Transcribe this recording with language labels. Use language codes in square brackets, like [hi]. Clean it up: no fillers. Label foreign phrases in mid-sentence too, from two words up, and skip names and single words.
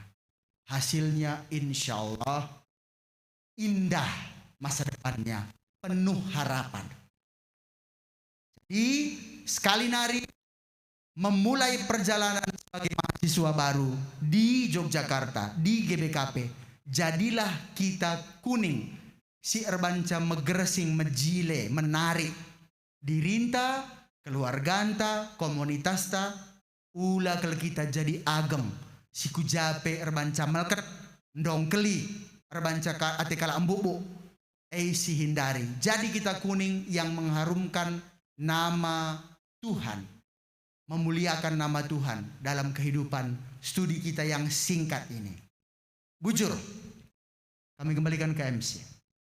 [id] Hasilnya insya Allah indah masa depannya, penuh harapan. Jadi sekali nari memulai perjalanan sebagai mahasiswa baru di Yogyakarta, di GBKP, jadilah kita kuning. [btx] Si erbanca megersing, mejile, menarik dirinta, keluarganta, komunitasta, ulah kalau kita jadi agem. Si kujape erbanca melket, ndongkeli, erbanca ate kala embubu. Si hindari. [id] Jadi kita kuning yang mengharumkan nama Tuhan. Memuliakan nama Tuhan dalam kehidupan studi kita yang singkat ini. Bujur, kami kembalikan ke MC.